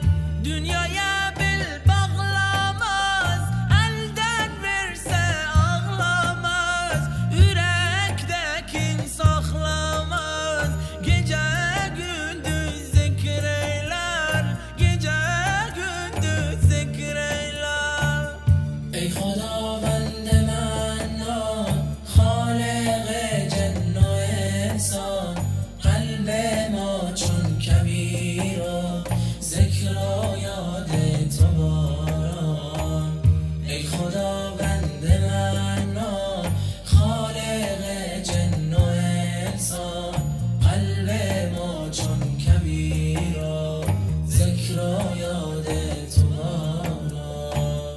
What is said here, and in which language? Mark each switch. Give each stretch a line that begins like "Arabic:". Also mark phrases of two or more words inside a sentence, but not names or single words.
Turkish: Dünyaya bil bağlamaz, elden verse ağlamaz, yürektekin saklamaz, gece gündüz zikir eyler, gece gündüz zikir eyler.
Persian: Ey خداوند منان خالق جن و انسان، قلب ما چون کبیر و ذکر و یاد تو باران. ای خداوند منان خالق جن و انسان، قلب ما چون کبیر و ذکر و یاد تو باران.